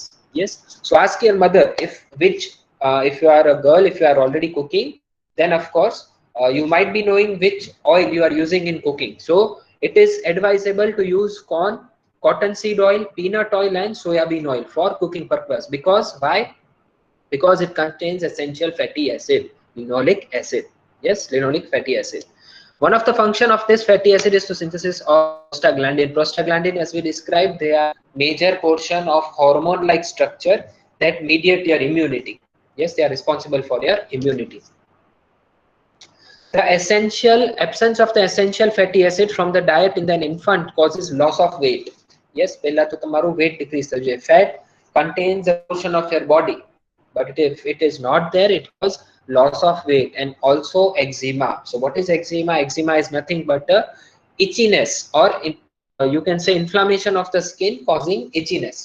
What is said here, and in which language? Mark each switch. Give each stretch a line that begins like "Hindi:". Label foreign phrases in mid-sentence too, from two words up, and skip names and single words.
English: Yes, so ask your mother if you are a girl, if you are already cooking, then of course you might be knowing which oil you are using in cooking. So it is advisable to use corn, cottonseed oil, peanut oil and soybean oil for cooking purpose. Because why? Because it contains essential fatty acid, linoleic acid. Yes, linoleic fatty acid. One of the function of this fatty acid is to synthesis of prostaglandin. Prostaglandin, as we described, they are major portion of hormone like structure that mediate your immunity. Yes, they are responsible for your immunity. The absence of the essential fatty acid from the diet in an infant causes loss of weight. Yes,
Gujarati: પહેલા તો તમારું
English: weight decrease
Gujarati: થશે.
English: Fat contains a portion of your body, but if it is not there, it causes loss of weight and also eczema. So what is eczema? Eczema is nothing but itchiness, or you can say inflammation of the skin causing itchiness.